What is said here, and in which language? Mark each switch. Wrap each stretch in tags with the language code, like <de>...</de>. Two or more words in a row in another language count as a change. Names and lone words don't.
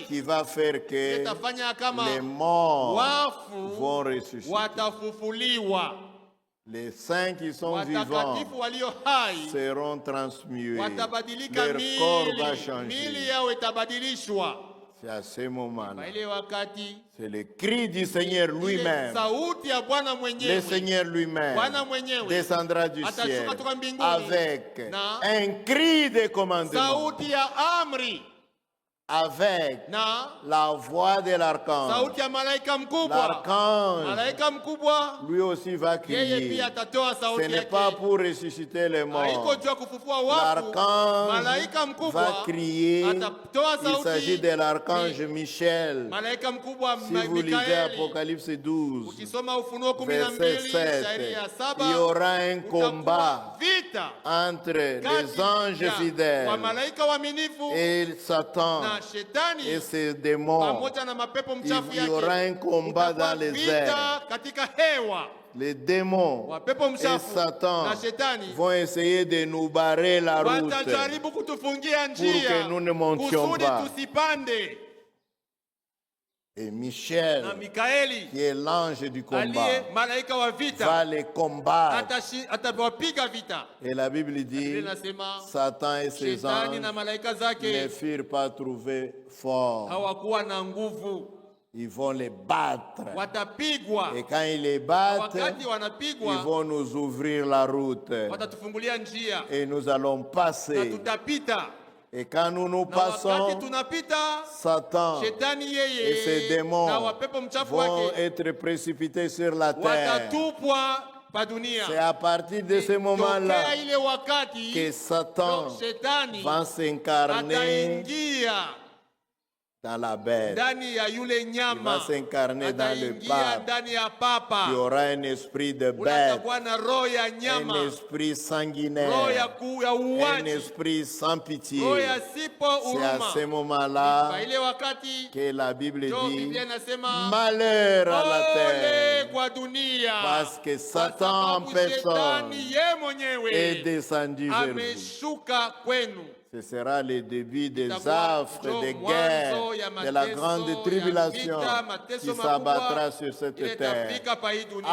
<fr>qui va faire que</fr> <sw>itafanya kama</sw> <fr>les morts</fr> <sw>wafu</sw> <fr>vont ressusciter.</fr> <sw>watafufuliwa,</sw> <fr>Les saints qui sont vivants</fr> <sw>watakatifu walio hai</sw> <fr>seront transmués.</fr> <sw>watabadilika,</sw> <fr>Leur corps va</fr> <sw>mili</sw> <fr>changer.</fr> <sw>yao itabadilishwa.</sw> <fr>C'est à ce moment-là.</fr> <sw>Kwa ile wakati</sw> <fr>C'est le cri du Seigneur</fr> <sw>ile</sw> <fr>lui-même.</fr> <sw>sauti ya Bwana</sw> <fr>Le</fr> <sw>mwenyewe,</sw> <fr>Seigneur lui-même</fr> <sw>Bwana mwenyewe</sw> <fr>descendra du</fr> <sw>atashuka</sw> <fr>ciel</fr> <sw>toka mbinguni</sw> <fr>avec</fr> <sw>na</sw> <fr>un cri de commandement,</fr> <sw>sauti ya amri</sw> <fr>avec</fr> <sw>na</sw> <fr>la voix de l'archange.</fr> <sw>sauti ya malaika mkubwa.</sw> <fr>L'archange,</fr> <sw>Malaika mkubwa</sw> <fr>lui aussi va</fr> <sw>yeye</sw> <fr>crier.</fr> <sw>pia atatoa</sw> <fr>Ce</fr> <sw>sauti</sw> <fr>n'est pas</fr> <sw>yake.</sw> <fr>pour ressusciter les</fr> <sw>Haiko</sw> <fr>morts.</fr> <sw>juu ya kufufua wafu.</sw> <fr>L'archange</fr> <sw>Malaika</sw> <fr>va</fr> <sw>mkubwa</sw> <fr>crier.</fr> <sw>atatoa</sw> <fr>Il s'agit</fr> <sw>sauti.</sw> <fr>de l'archange Michel.</fr> <sw>Malaika mkubwa</sw> <fr>Si vous lisez</fr> <sw>Mikaeli.</sw> <fr>Apocalypse 12,</fr> <sw>Ukisoma Ufunuo</sw> <fr>verset</fr> <sw>12</sw> <fr>7,</fr> <sw>shairi ya 7,</sw> <fr>il y aura un</fr> <sw>kutakuwa</sw> <fr>combat</fr> <sw>vita</sw> <fr>entre</fr> <sw>kati</sw> <fr>les anges</fr> <sw>ya</sw> <fr>fidèles</fr> <sw>wamalaika waaminifu</sw> <fr>et Satan</fr> <sw>na shetani</sw> <fr>et ses démons.</fr> <sw>pamoja na mapepo mchafu</sw> <fr>Il y aura</fr> <sw>yake.</sw> <fr>un combat</fr> <sw>Kutakuwa</sw> <fr>dans les</fr> <sw>vita</sw> <fr>airs.</fr> <sw>katika hewa.</sw> <fr>Les démons</fr> <sw>Wapepo</sw> <fr>et</fr> <sw>mchafu</sw> <fr>Satan</fr> <sw>na shetani</sw> <fr>vont essayer de nous barrer la route</fr> <sw>watajaribu kutufungia</sw> <fr>pour</fr> <sw>njia</sw> <fr>que nous ne montions</fr> <sw>kusudi</sw> <fr>pas.</fr> <sw>tusipande.</sw> <fr>Et</fr> <sw>Na</sw> <fr>Michel,</fr> <sw>Mikaeli</sw> <fr>qui est l'ange du combat,</fr> <sw>aliye malaika wa</sw> <fr>va</fr> <sw>vita</sw> <fr>les combattre.</fr> <sw>atawapiga vita.</sw> <fr>Et la Bible</fr> <sw>Biblia</sw> <fr>dit,</fr> <sw>inasema</sw> <fr>Satan et ses</fr> <sw>shetani</sw> <fr>anges</fr> <sw>na malaika</sw> <fr>ne</fr> <sw>zake</sw> <fr>furent pas trouvés forts.</fr> <sw>hawakuwa na nguvu,</sw> <fr>Ils vont les battre.</fr> <sw>watapigwa.</sw> <fr>Et quand ils les battent,</fr> <sw>Wakati</sw> <fr>ils</fr> <sw>wanapigwa,</sw> <fr>vont nous ouvrir la route.</fr> <sw>watatufungulia njia</sw> <fr>Et nous allons</fr> <sw>na</sw> <fr>passer.</fr> <sw>tutapita.</sw> <fr>Et quand nous nous</fr> <sw>Na wakati</sw> <fr>passons,</fr> <sw>tunapita,</sw> <fr>Satan</fr> <sw>shetani</sw> <fr>et ses</fr> <sw>yeye</sw> <fr>démons</fr> <sw>na wapepo mchafu</sw> <fr>vont</fr> <sw>wake</sw> <fr>être précipités sur la terre.</fr> <sw>watatupwa pa dunia.</sw> <fr>C'est à partir de ce moment-là</fr> <sw>Tokea ile wakati</sw> <fr>que Satan</fr> <sw>shetani</sw> <fr>va s'incarner</fr> <sw>ataingia</sw> <fr>dans la bête.</fr> <sw>ndani ya yule</sw> <fr>Il va</fr> <sw>nyama,</sw> <fr>s'incarner dans le</fr> <sw>ataingia</sw> <fr>pape.</fr> <sw>ndani ya</sw> <fr>Il y</fr> <sw>papa.</sw> <fr>aura un esprit de bête,</fr> <sw>Unatakuwa na roho ya</sw> <fr>un</fr> <sw>nyama,</sw> <fr>esprit</fr> <sw>roho</sw> <fr>sanguinaire,</fr> <sw>ya</sw> <fr>un</fr> <sw>uwaji,</sw> <fr>esprit sans pitié.</fr> <sw>roho ya sipo</sw> <fr>C'est à ce</fr> <sw>huruma.</sw> <fr>moment-là</fr> <sw>Kwa ile wakati</sw> <fr>que la Bible</fr> <sw>ndio</sw> <fr>dit</fr> <sw>Biblia inasema</sw> <fr>malheur à la</fr> <sw>ole</sw> <fr>terre,</fr> <sw>kwa dunia,</sw> <fr>parce que</fr> <sw>kwa</sw> <fr>Satan en</fr> <sw>sababu</sw> <fr>personne</fr> <sw>shetani ye</sw> <fr>est</fr> <sw>mwenyewe</sw> <fr>descendu vers vous.</fr> <sw>ameshuka kwenu.</sw> <fr>Ce sera le début des</fr> <sw>Itakuwa</sw> <fr>affres,</fr> <sw>ndio</sw> <fr>des</fr> <sw>mwanzo</sw> <fr>guerres,</fr> <sw>ya</sw> <fr>de la</fr> <sw>mateso,</sw> <fr>grande</fr> <sw>ya</sw> <fr>tribulation</fr> <sw>vita, mateso</sw> <fr>qui</fr> <sw>makubwa</sw> <fr>s'abattra sur cette</fr> <sw>ile</sw> <fr>terre.</fr> <sw>itafika pa hii dunia.</sw>